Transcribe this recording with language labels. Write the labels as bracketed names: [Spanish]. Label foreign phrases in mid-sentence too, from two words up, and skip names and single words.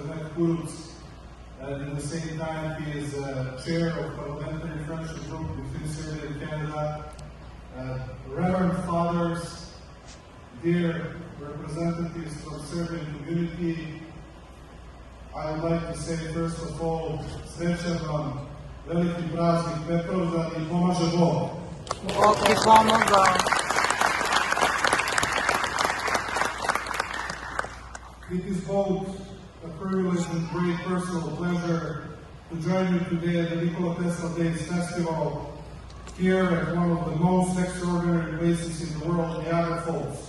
[English] Nik, and at the same time he is chair of parliamentary friendship group between Serbia and Canada. Reverend fathers, dear representatives from Serbian community, I would like to say first of all, [Serbian] srećan vam veliki praznik Petrovdan I pomaže Bog. Bog ti pomogao. [English] It is both a privilege and great personal pleasure to join you today at the Nikola Tesla Days Festival here at one of the most extraordinary places in the world, Niagara Falls.